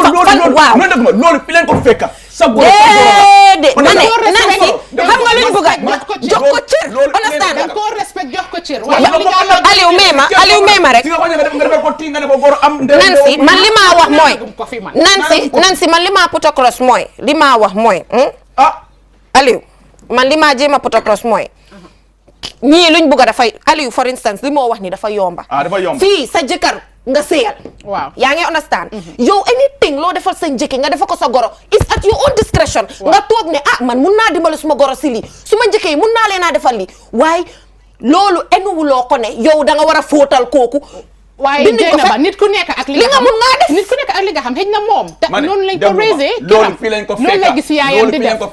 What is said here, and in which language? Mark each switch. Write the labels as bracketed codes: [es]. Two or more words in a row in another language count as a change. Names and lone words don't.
[wo] loolu fi leen ko fekka sa góor Nancy xam nga luñ bëgg jox ko cër understand da ko respect jox ko cër Aliou Mema rek Nancy man li ma wax mooy Nancy man li ma [en] put across [wo] mooy li ma wax mooy Aliou man li ma jéema [en] put across [wo] mooy ñii luñ bëgg dafay Aliou [en] for instance [wo] li moo wax ni dafa yomba fii sa jëkkër nga seyal waaw yaa ngi understand yow anything loo defal sa njëkk nga defal ko sa goro [en] is at your own discretion [wo] nga toog ne man mun naa dimbali suma goro si lii suma njëkk yi mun naa leen a defal lii waaye loolu enuwuloo ko ne yow da nga war a fóotal kooku waaye Jeynaba nit ku nekk ak li nga mun ngaa def nit ku nekk ak li nga xam xëy na moom noonu lañ ko raisé loolu fii lañ ko fekk noonu la gis yaayam di def